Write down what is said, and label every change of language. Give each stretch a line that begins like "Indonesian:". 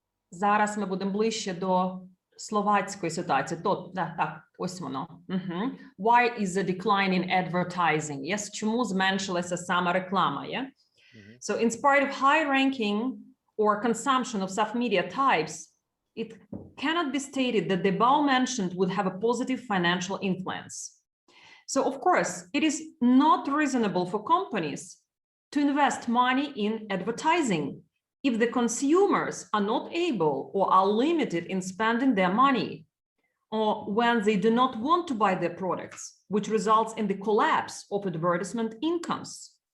Ukrainian: зараз ми будемо ближче до словацької ситуації. Так, ось воно.
English: Why is the decline in advertising?
Ukrainian: Yes, чому зменшилася саме реклама?
English: Yeah? So in spite of high ranking or consumption of some media types, it cannot be stated that the above mentioned would have a positive financial influence. So of course, it is not reasonable for companies to invest money in advertising if the consumers are not able or are limited in spending their money, or when they do not want to buy their products, which results in the collapse of advertisement incomes.